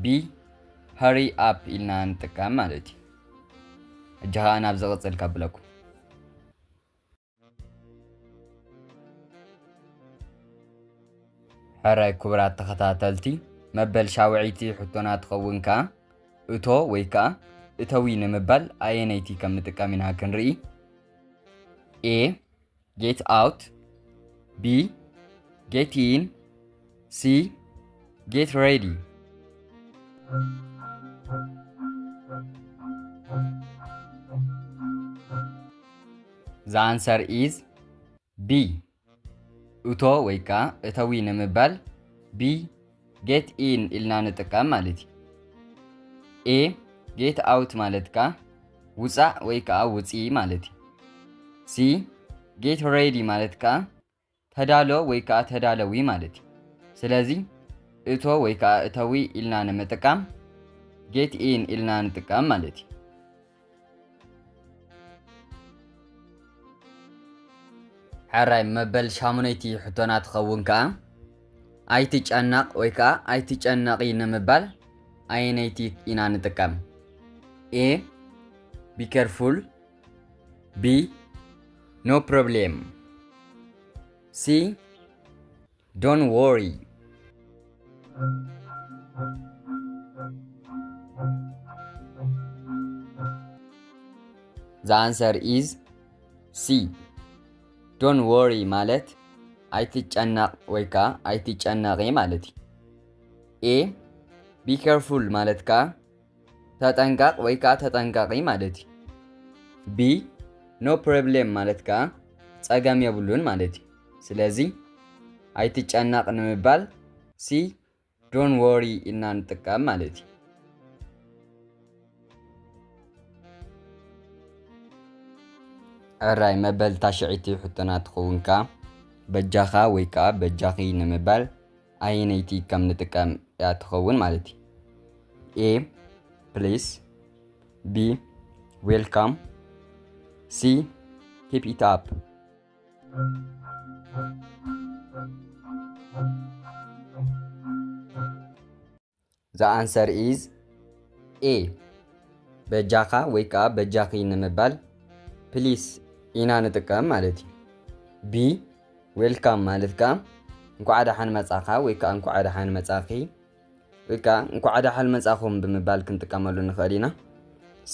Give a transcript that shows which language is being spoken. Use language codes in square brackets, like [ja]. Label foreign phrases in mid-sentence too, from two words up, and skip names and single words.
[en] Hurry up [ti] ኢልና ንጥቀም ማለት። እጂ ከዓ ናብ ዝቕፅል ከብለኩም። ሕራይ ክቡራት ተኸታተልቲ መበል ሻውዒቲ ሕቶና ትኸውን ከዓ እቶ ወይ ከዓ እተዊ ንምባል ኣየነይቲ ከም ንጥቀም ኢና ክንርኢ። A. [en] Get out. B. Get in. C. Get ready. The answer is B. [ti] እቶ ወይ ከዓ እተዊ ንምባል B. [en] Get in [ti] ኢልና ንጥቀም ማለት። A. [en] Get out [ti] ማለት ከዓ ውፃእ ወይ ከዓ ውፂ ማለት። C. [en] Get ready [ti] ማለት ከዓ ተዳሎ ወይ ከዓ ተዳለዊ ማለት። ስለዚ እቶ ወይ ከዓ እተዊ ኢልና ንምጥቃም [en] Get in [ti] ኢልና ንጥቀም ማለት። ሕራይ መበል ሻሙነይቲ ሕቶና ትኸውን ከዓ ኣይትጨነቕ ወይ ከዓ ኣይትጨነቒ ንምባል ኣየነይቲ ኢና ንጥቀም። A. [en] Be careful. B. No problem. C. Don't worry. The answer is C. Don't worry [ti] ማለት ኣይትጨነቕ ወይ ከዓ ኣይትጨነቒ ማለት። A. [en] Be careful [ti] ማለት ከዓ ተጠንቀቕ ወይ ከዓ ተጠንቀቒ ማለት። B. [en] No problem [ti] ማለት ከዓ ፀገም የብሉን ማለት። ስለዚ ኣይትጨነቕ ንምባል C. [en] Don't worry [ti] ኢልና ንጥቀም ማለት። ሕራይ መበል ታሽዒቲ ሕቶና ትኸውን ከዓ በጃኻ ወይ ከዓ በጃኺ ንምባል ኣየነይቲ ከም ንጥቀም እያ ትኸውን ማለት። A. [en] Please. B. Welcome. C. Keep it up. The answer is A. [ti] በጃኻ ወይ ከዓ በጃኺ ንምባል ፕሊስ ኢና ንጥቀም ማለት። B. ዌልካም ማለት ከዓ እንኳዕ ደሓን መጻኻ ወይ ከዓ እንኳዕ ደሓን መጻኺ ወይ ከዓ እንኳዕ ደሓን መጻኹም ብምባል ክንጥቀመሉ ንኽእል ኢና። C.